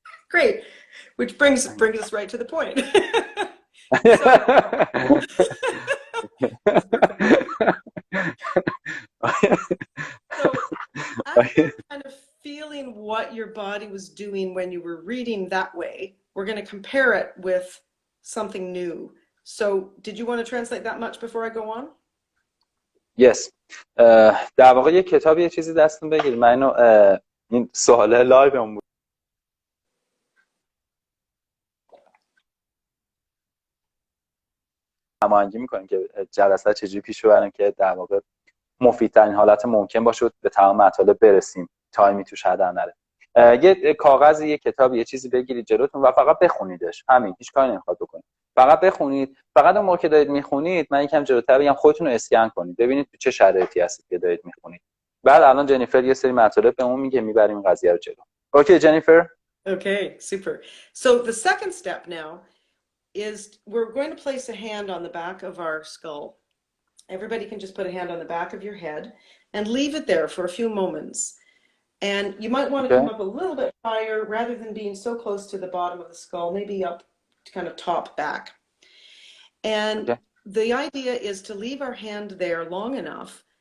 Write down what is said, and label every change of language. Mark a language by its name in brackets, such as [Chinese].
[English] Great, which brings us right to the point. So after kind of feeling what your body was doing when you were reading that way, we're going to compare it with something new. So did you want to translate that much before I go on? Yes. [Persian] در واقع یه کتاب یه چیزی دستون بگیرید. من این سوال لایوم بود. هماهنگی میکنیم که جلسات چجوری پیش ببریم که در واقع مفیدترین حالت ممکن باشه به تمام مطالب برسیم، تایمی توش هدر نره. یه کاغذی، یه کتاب، یه چیزی بگیرید جلوتون و فقط بخونیدش. همین، هیچ کاری نمیخواد بکنید، فقط بخونید. فقط اون موقع که دارید میخونید، من یکم جلوتر بگم، خودتون رو اسکن کنید ببینید تو چه شرایطی هستید که دارید میخونید. بعد الان جنیفر یه سری مطالب بهمون میگه، میبریم قضیه رو جلو. [English] Okay, Jennifer? Okay, super. So the second step now is we're going to place a hand on the back of our skull. Everybody can just put a hand on the back of your head and leave it there for a few moments. And you might want to come up a little bit higher rather than being so close to the bottom of the skull, maybe up to kind of top back. And the idea is to leave our hand there long enough